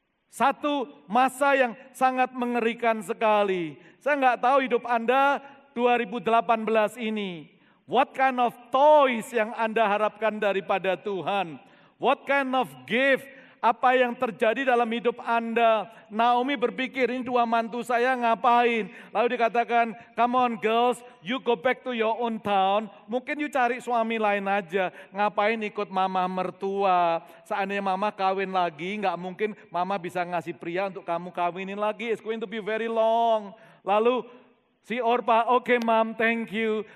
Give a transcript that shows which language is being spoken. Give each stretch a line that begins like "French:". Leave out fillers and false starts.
Indonesian: Satu masa yang sangat mengerikan sekali. Saya nggak tahu hidup Anda 2018 ini.
English: What kind of toys
Indonesian: yang Anda harapkan daripada Tuhan?
English: What kind of gift
Indonesian: apa yang terjadi dalam hidup Anda. Naomi berpikir, ini dua mantu saya ngapain? Lalu dikatakan,
English: come on girls, you go back to your own town.
Indonesian: Mungkin you cari suami lain aja. Ngapain ikut mama mertua? Seandainya mama kawin lagi, nggak mungkin mama bisa ngasih pria untuk kamu kawinin lagi.
English: It's going to be very long.
Indonesian: Lalu si Orpa, oke mam,
English: thank you.